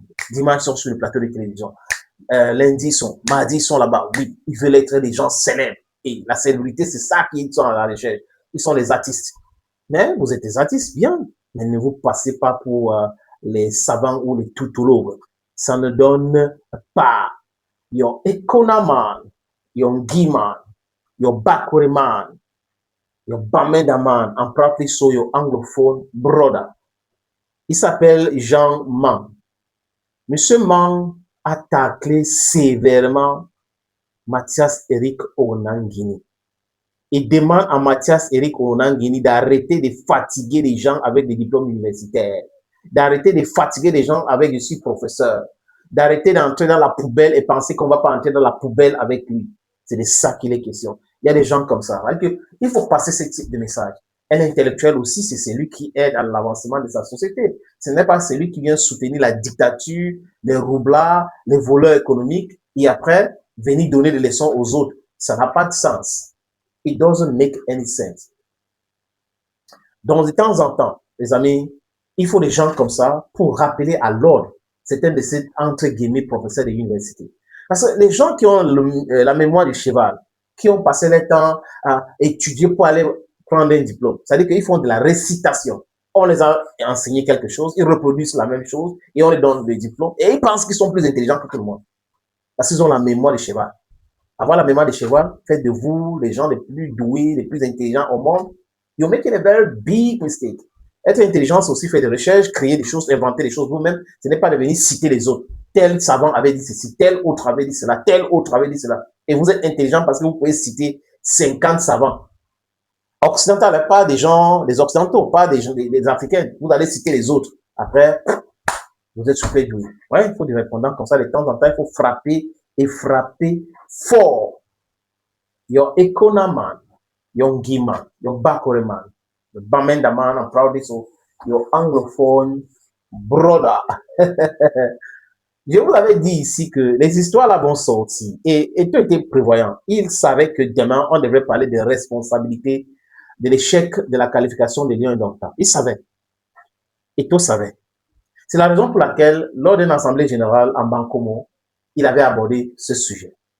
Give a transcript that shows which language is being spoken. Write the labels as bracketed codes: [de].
[fr] Dimanche, ils sont sur le plateau de télévision. Lundi, ils sont. Mardi, ils sont là-bas. Oui, ils veulent être des gens célèbres. Et la célébrité, c'est ça qu'ils sont à la recherche. Ils sont les artistes. Mais vous êtes des artistes, bien. Mais ne vous passez pas pour les savants ou les tautologues. Ça ne donne pas. [en] Your Econaman, your Giman, your Bakuriman, your Bamedaman, and probably so your anglophone brother. [fr] Il s'appelle Jean Mang. Monsieur Mang a taclé sévèrement Mathias Eric Onangini. Il demande à Mathias Eric Onangini d'arrêter de fatiguer les gens avec des diplômes universitaires, d'arrêter de fatiguer les gens avec je suis professeur, d'arrêter d'entrer dans la poubelle et penser qu'on ne va pas entrer dans la poubelle avec lui. C'est de ça qu'il est question. Il y a des gens comme ça. Il faut passer ce type de message. Un intellectuel aussi, c'est celui qui aide à l'avancement de sa société. Ce n'est pas celui qui vient soutenir la dictature, les roublards, les voleurs économiques et après venir donner des leçons aux autres. Ça n'a pas de sens. [en] It doesn't make any sense. [fr] Donc, de temps en temps, les amis, il faut des gens comme ça pour rappeler à l'ordre certains de ces, entre guillemets, professeurs de l'université. Parce que les gens qui ont la mémoire du cheval, qui ont passé leur temps à étudier pour aller prendre un diplôme, c'est-à-dire qu'ils font de la récitation. On les a enseigné quelque chose, ils reproduisent la même chose et on les donne des diplômes et ils pensent qu'ils sont plus intelligents que tout le monde. Parce qu'ils ont la mémoire du cheval. Avoir la mémoire du cheval fait de vous les gens les plus doués, les plus intelligents au monde. [en] You're making a very big mistake. [fr] Être intelligent, c'est aussi faire des recherches, créer des choses, inventer des choses vous-même. Ce n'est pas de venir citer les autres. Tel savant avait dit ceci, tel autre avait dit cela, tel autre avait dit cela. Et vous êtes intelligent parce que vous pouvez citer 50 savants. Occidentaux, pas des gens, des occidentaux, pas des africains. Vous allez citer les autres. Après, vous êtes super doué. Ouais, il faut des répondants comme ça. De temps en temps, il faut frapper et frapper fort. [en] Your Econaman, your Giman, your Bakoreman, your Bamendaman, I'm proud of so, your anglophone brother. [fr] Je vous avais dit ici que les histoires là vont sortir et tout était prévoyant. Il savait que demain, on devrait parler des responsabilités de l'échec de la qualification des Lions indomptables. Il savait. Et tout savait. C'est la raison pour laquelle, lors d'une assemblée générale en Bankomo, il avait abordé ce sujet.